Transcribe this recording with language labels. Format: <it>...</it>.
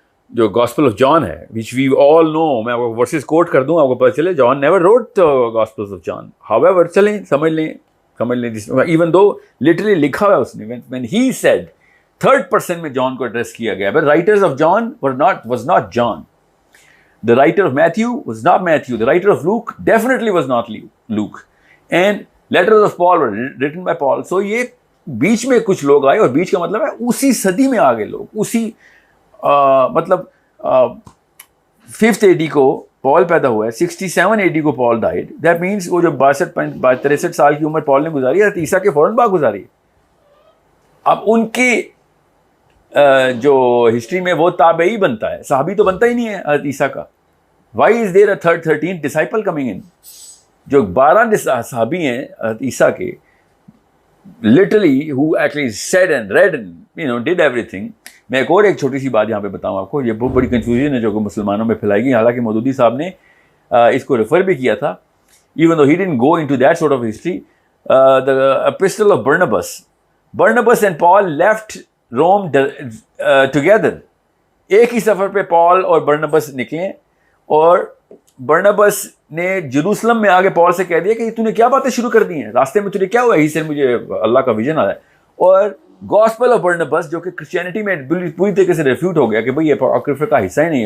<ur>جو gospel of John ہے</ur> <en>which we all know,</en> <ur>میں آپ کو ورسز کوٹ کر دوں آپ کو پتہ چلے.</ur> <en>John never wrote gospels of John, however</en> <ur>چلیں سمجھ لیں</ur> <en>even though literally</en> <ur>لکھا ہوا ہے اس نے,</ur> <en>when he said third person</en> <ur>میں جان کو ایڈریس کیا گیا.</ur> <en>but writers of John was not John. The writer of Matthew was not Matthew. The writer of Luke definitely was not Luke. And letters of Paul were written by Paul.</en> <ur>So یہ بیچ میں کچھ لوگ آئے, اور بیچ کا مطلب ہے اسی صدی میں آگے لوگ, اسی مطلب 5th AD کو پال پیدا ہوا ہے, 67 AD کو پال ڈائیڈ. دیٹ مینس وہ جو 63 سال کی عمر پال نے گزاری ہے, عیسیٰ کے فوراً بعد گزاری ہے. اب ان کی جو ہسٹری میں وہ تابعی بنتا ہے, صحابی تو بنتا ہی نہیں ہے حضرت عیسیٰ کا.</ur> <en>Why is there a 13th disciple coming in?</en> <ur>جو 12 صحابی ہیں حضرت عیسیٰ کے,</ur> <en>literally who actually said and read and did everything.</en> <ur>میں ایک چھوٹی سی بات یہاں پہ بتاؤں آپ کو, یہ بہت بڑی کنفیوژن ہے جو کہ مسلمانوں میں پھیلائی گئی. حالانکہ مودودی صاحب نے اس کو ریفر بھی کیا تھا,</ur> <en>even though he didn't go into that sort of history. The epistle of Barnabas and Paul left Rome together.</en> <ur>ایک ہی سفر پہ پال اور برنبس نکلے, اور برنبس نے جروسلم میں آگے پال سے کہہ دیا کہ تو نے کیا باتیں شروع کر دی ہیں, راستے میں تجھے کیا ہوا؟ ہی سے مجھے اللہ کا ویژن آیا ہے. اور گاسپل آف برنابس جو کہ کرسچینٹی میں پوری طریقے سے ریفیوٹ ہو گیا کہ بھئی یہ اپوکریفا کا حصہ ہی نہیں ہے.</ur>